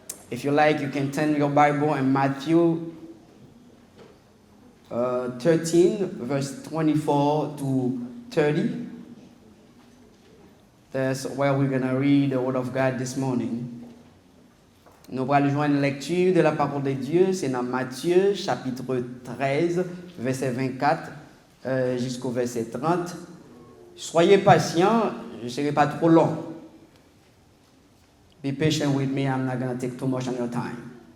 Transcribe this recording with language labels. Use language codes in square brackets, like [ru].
[en] If you like, you can turn your Bible in Matthew 13, verse 24 to 30. That's where we're going to read the Word of God this morning. [fr] Nous allons joindre une lecture de la parole de Dieu. C'est dans Matthieu, chapitre 13, verset 24 jusqu'au verset 30. Soyez patients, je ne serai pas trop long. [en] Be patient with me, I'm not going to take too much of your time.